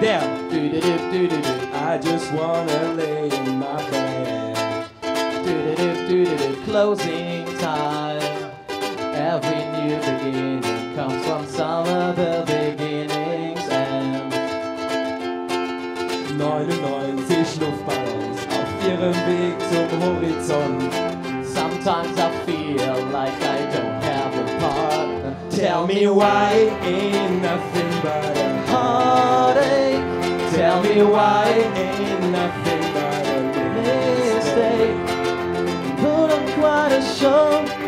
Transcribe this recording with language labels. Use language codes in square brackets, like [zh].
[en] Damn! Do-do-do-do-do-do. I just wanna lay in my bed. Do-do-do-do-do-do. Closing time. Every new beginning comes from some other beginning's end. [de] 99 Luftballons auf ihrem Weg zum Horizont. [en] Sometimes I feel like I don't have a partner. Tell me why ain't nothing but a heartache. Tell me why ain't nothing but a mistake. Put on quite a show.